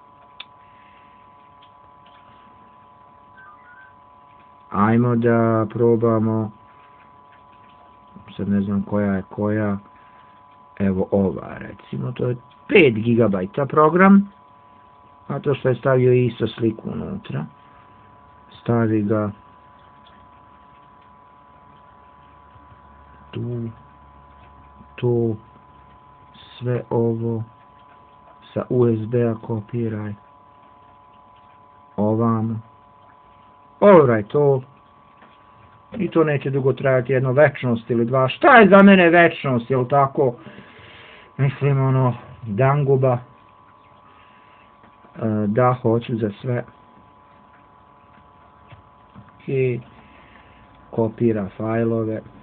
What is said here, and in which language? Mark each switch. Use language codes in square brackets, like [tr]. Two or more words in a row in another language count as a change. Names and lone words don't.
[sr] Ajmo da probamo, sad ne znam koja je koja, evo ova recimo, to je 5 gigabajta program, a to što je stavio isto sliku unutra, stavi ga tu, to, sve ovo sa USB-a kopiraj ovamo, [en] alright, all, [sr] I to neće dugo trajati, jedno večnost ili dva. Šta je za mene večnost, jel tako? Mislim, ono, danguba. Da, hoću za sve. I kopira fajlove.